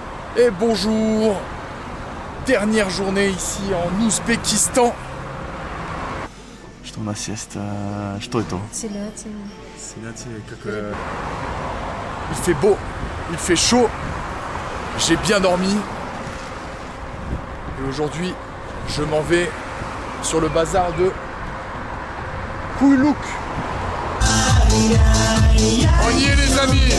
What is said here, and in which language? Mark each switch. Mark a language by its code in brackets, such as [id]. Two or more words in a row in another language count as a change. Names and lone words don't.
[fr] Et bonjour. Dernière journée ici en Ouzbékistan. [ru] Что у нас есть? Что это? Телятина. [fr] Il fait beau, il fait chaud. J'ai bien dormi. Et aujourd'hui, je m'en vais sur le bazar de Koulouk. On y est les amis.